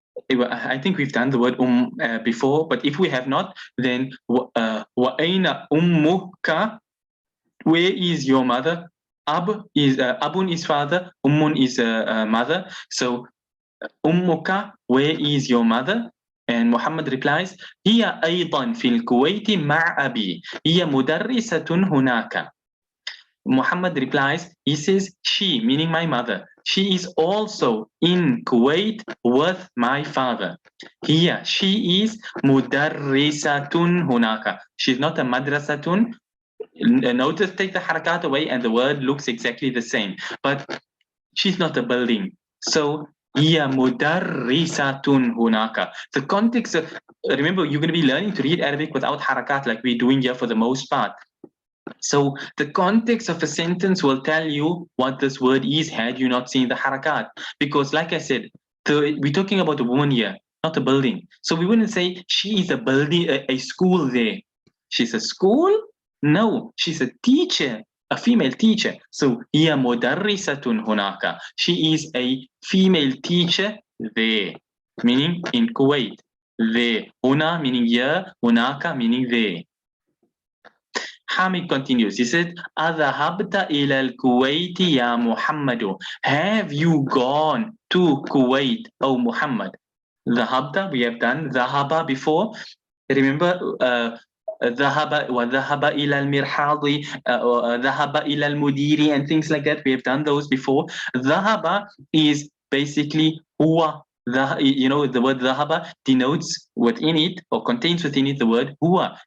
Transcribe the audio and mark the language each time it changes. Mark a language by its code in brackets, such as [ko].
[en] I think we've done the word before, but if we have not, then [ar] وَأَيْنَ أُمُّكَ, [en] where is your mother? Abun is father, is mother. So ummuka, where is your mother? And Muhammad replies, [ar] هي أيضا في الكويت مع أبي هي مدرسة هناك. [en] Muhammad replies, he says, she, meaning my mother, she is also in Kuwait with my father. Here, she is [ar] mudarrisatun hunaka. [en] She's not a madrasatun. Notice, take the harakat away and the word looks exactly the same. But she's not a building. So, [ar] hiya mudarrisatun hunaka. [en] The context of, remember, you're going to be learning to read Arabic without harakat like we're doing here for the most part. So the context of a sentence will tell you what this word is had you not seen the harakat. Because like I said, we're talking about a woman here, not a building. So we wouldn't say she is a building, a school there. She's a school? No, she's a teacher, a female teacher. So [ar] hiya mudarrisatun hunaka. [en] She is a female teacher there, meaning in Kuwait. There. Huna meaning here, hunaka meaning there. Hamid continues. He said, [ar] أذهبت إلى الكويت يا محمد. [en] Have you gone to Kuwait, O Muhammad? ذهبت, we have done ذهب before. Remember, [ar] ذهب وذهب إلى المرحاض, ذهب إلى المدير, [en] and things like that. We have done those before. ذهب is basically huwa. You know, the word ذهب denotes within it or contains within it the word huwa.